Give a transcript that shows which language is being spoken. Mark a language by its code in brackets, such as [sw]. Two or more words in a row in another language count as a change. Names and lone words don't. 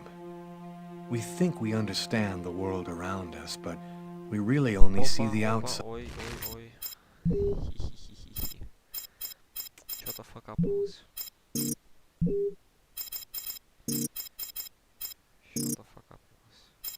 [en] We think we understand the world around us, but we really only see the outside. Ой, ой, ой. Хи-хи-хи-хи. [ru] Что-то факапнулось. Что-то факапнулось.